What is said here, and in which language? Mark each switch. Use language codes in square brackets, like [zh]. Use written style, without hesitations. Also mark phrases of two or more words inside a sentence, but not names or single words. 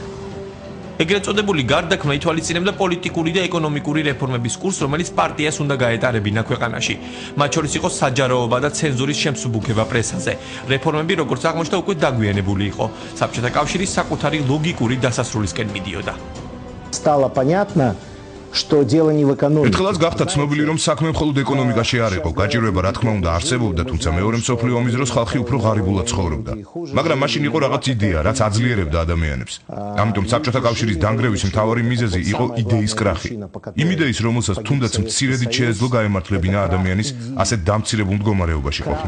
[ka] ეგრეთ წოდებული გარდაქმნა ითვალისწინებდა პოლიტიკური და ეკონომიკური რეფორმების კურსს, რომელიც პარტიას უნდა გაეტარებინა ქვეყანაში. მათ შორის იყო საჯაროობა და ცენზურის შემსუბუქება პრესაზე. რეფორმები, როგორც აღმოჩნდა, უკვე დაგვიანებული იყო. საბჭოთა კავშირის საკუთარი ლოგიკური დასასრულისკენ მიდიოდა. [ru] Стало понятно, что дело не в экономике. [ka] ერთხელაც გახდა ცნობილი, რომ საქმე მხოლოდ ეკონომიკაში არ იყო. გაჭირვება რა თქმა უნდა არსებობდა, თუმცა მეორე მსოფლიო ომის დროს ხალხი უფრო ღარიბულად ცხოვრობდა. მაგრამ მაშინ იყო რაღაც იდეა, რაც აძლიერებდა ადამიანებს. ამიტომ საბჭოთა კავშირის დანგრევის მთავარი მიზეზი იყო იდეის კრახი. იმ იდეის, რომელსაც თუნდაც მცირედით შეეძლო გაემართლებინა ადამიანის ასეთ დამცირებულ მდგომარეობაში ყოფნა.